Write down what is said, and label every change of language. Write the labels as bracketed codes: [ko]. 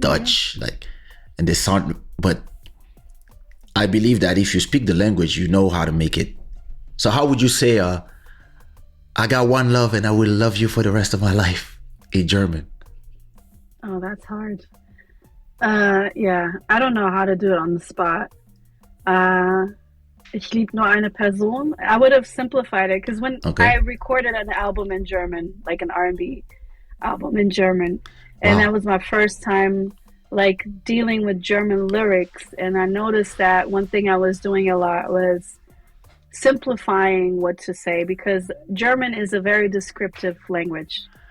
[en] Dutch, like, and they sound. But I believe that if you speak the language, you know how to make it. So how would you say, "I got one love and I will love you for the rest of my life" in German? Oh, that's hard. Yeah, I don't know how to do it on the spot. [de] Uh, Ich liebe nur eine Person. [en] I would have simplified it because when I Okay. recorded an album in German, like an R&B album in German, and that Wow. was my first time like dealing with German lyrics, and I noticed that one thing I was doing a lot was simplifying what to say because German is a very descriptive language.